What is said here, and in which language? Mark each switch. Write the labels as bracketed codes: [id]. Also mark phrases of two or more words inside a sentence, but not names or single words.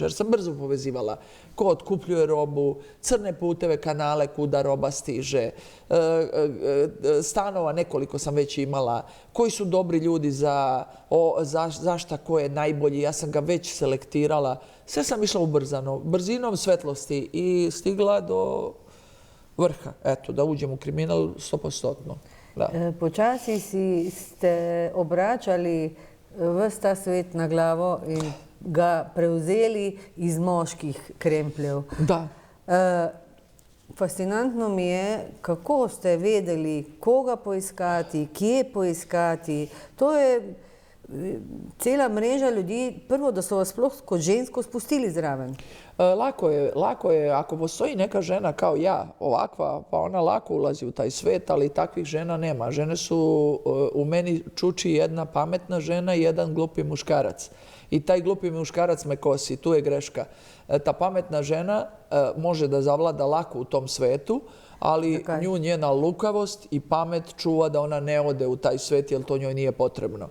[sr] Jer sam brzo povezivala ko otkupljuje robu, crne puteve, kanale kuda roba stiže, stanova nekoliko sam već imala, koji su dobri ljudi za šta ko je najbolji, ja sam ga već selektirala. Sve sam išla ubrzano, brzinom svetlosti i stigla do vrha, eto, da uđem u kriminal 100%. [sl] Počasi ste obračali ves ta svet na glavo in ga prevzeli iz moških krempljev. Da. Fascinantno mi je, kako ste vedeli, koga poiskati, kje poiskati. To je cela mreža ljudi, prvo, da so vas sploh kot žensko spustili zraven. [sr] Lako je, ako postoji neka žena kao ja, ovakva, pa ona lako ulazi u taj svet, ali takvih žena nema. Žene su, u meni čuči jedna pametna žena i jedan glupi muškarac. I taj glupi muškarac me kosi, tu je greška. Ta pametna žena može da zavlada lako u tom svetu, ali nju njena lukavost i pamet čuva da ona ne ode u taj svet, jer to njoj nije potrebno.